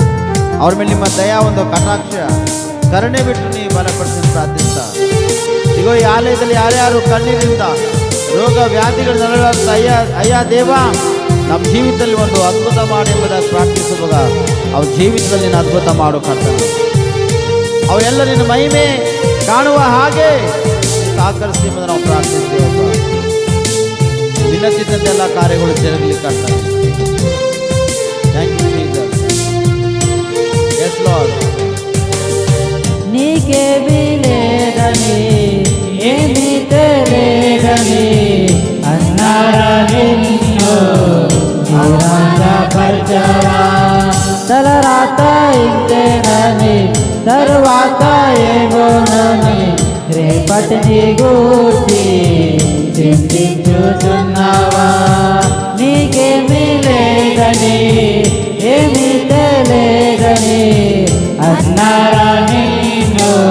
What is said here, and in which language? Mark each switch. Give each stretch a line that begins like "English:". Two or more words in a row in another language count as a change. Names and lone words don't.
Kannada: ಅವ್ರ ಮೇಲೆ ನಿಮ್ಮ ದಯಾ ಒಂದು ಕಟಾಕ್ಷ ಕರುಣೆ ಬಿಟ್ಟು ನೀವು ಬಲಪಡಿಸಿ ಪ್ರಾರ್ಥಿಸ್ತಾ ಈಗ ಈ ಆಲಯದಲ್ಲಿ ಯಾರ್ಯಾರು ಕಣ್ಣೀರಿಂದ ರೋಗ ವ್ಯಾಧಿಗಳು ನರಳಾಡ್ತಾ ಅಯ್ಯ ದೇವ ನಮ್ಮ ಜೀವಿತದಲ್ಲಿ ಒಂದು ಅದ್ಭುತ ಮಾಡಿ ಎಂಬುದಾಗಿ ಪ್ರಾರ್ಥಿಸುವಾಗ ಅವ್ರ ಜೀವಿತದಲ್ಲಿ ನೀನು ಅದ್ಭುತ ಮಾಡು ಕರ್ತನೆ. ಅವೆಲ್ಲ ನಿನ್ನ ಮಹಿಮೆ ಕಾಣುವ ಹಾಗೆ ಸಹಕರಿಸಿ ಎಂಬುದನ್ನು ನಾವು ಪ್ರಾರ್ಥಿಸ್ತೇವಪ್ಪ. ವಿನಂತಿದ್ದಂತೆ ಎಲ್ಲ ಕಾರ್ಯಗಳು ಜರುಗಲಿಕ್ಕೆ ಕರ್ತನೆ.
English: Thank you Jesus. Yes Lord.
Telugu: నీకే విలేదని ఏమి తెలియదని అన్నారా నిన్ను నిరాశపరచవా తలరాత ఇంతేనని తరువాత ఏమోనని రేపటిని గూర్చి చింతించుచున్నావా నీకేమీ లేదని ఏమి తెలియదని అన్నారా నిన్ను